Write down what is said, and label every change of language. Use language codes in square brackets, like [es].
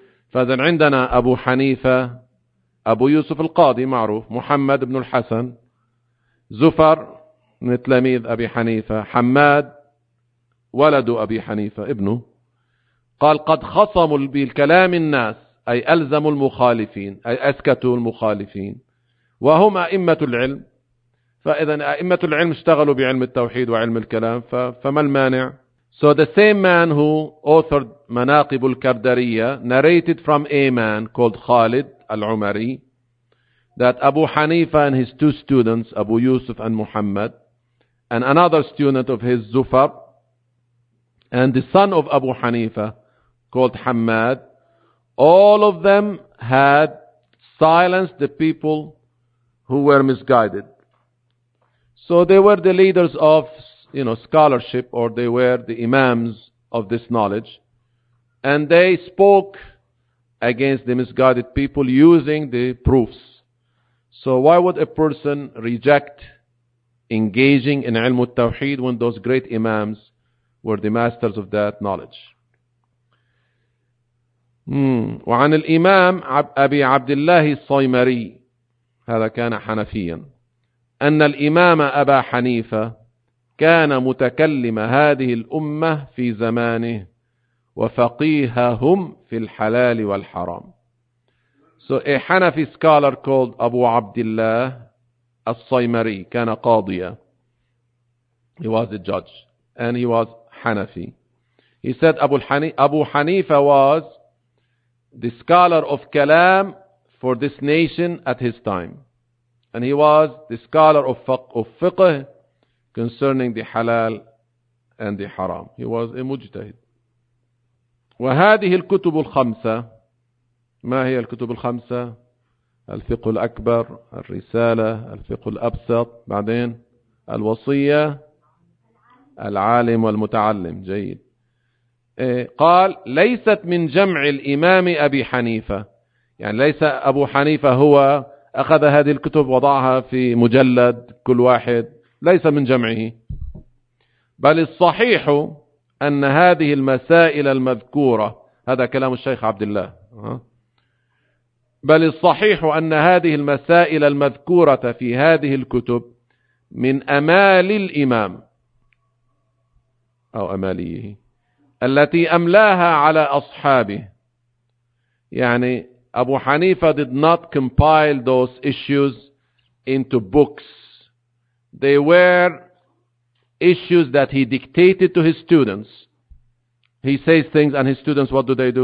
[ar] فإذن عندنا أبو حنيفة, أبو يوسف القاضي معروف, محمد بن الحسن, زفر من تلاميذ أبي حنيفة, حماد ولد أبي حنيفة ابنه. قال قد خصموا بالكلام الناس أي ألزموا المخالفين أي أسكتوا المخالفين وهم أئمة العلم. فإذا أئمة العلم اشتغلوا بعلم التوحيد وعلم الكلام, فما المانع؟ [en] So the same man who authored Manaqib al-Kardariya narrated from a man called Khalid al-Umari that Abu Hanifa and his two students, Abu Yusuf and Muhammad, and another student of his, Zufar, and the son of Abu Hanifa called Hammad, all of them had silenced the people who were misguided. So they were the leaders of, you know, scholarship, or they were the imams of this knowledge, and they spoke against the misguided people using the proofs. So why would a person reject engaging in ilm al-tawheed when those great imams were the masters of that knowledge? [ar] وعن الإمام أبي عبد الله الصيمري هذا كان حنفيا أن الإمام أبا حنيفة كان متكلم هذه الأمة في زمانه وفقيههم في الحلال والحرام. [en] So a Hanafi scholar called Abu Abdullah al-Saymari [ar] كان قاضيا. [en] He was a judge and he was Hanafi. He said Abu Hanifa was the scholar of kalam for this nation at his time, and he was the scholar of fiqh concerning the halal and the haram. He was a mujtahid. [ar] وهذه الكتب الخمسة, ما هي الكتب الخمسة؟ الفقه الأكبر, الرسالة, الفقه الأبسط, بعدين الوصية, العالم والمتعلم. جيد. قال ليست من جمع الإمام أبي حنيفة, يعني ليس أبو حنيفة هو أخذ هذه الكتب وضعها في مجلد كل واحد, ليس من جمعه, بل الصحيح أن هذه المسائل المذكورة, هذا كلام الشيخ عبد الله, بل الصحيح أن هذه المسائل المذكورة في هذه الكتب من أمال الإمام أو أماليه التي أملاها على أصحابه. يعني [en] أبو حنيفة did not compile those issues into books. They were issues that he dictated to his students. He says things and his students, what do?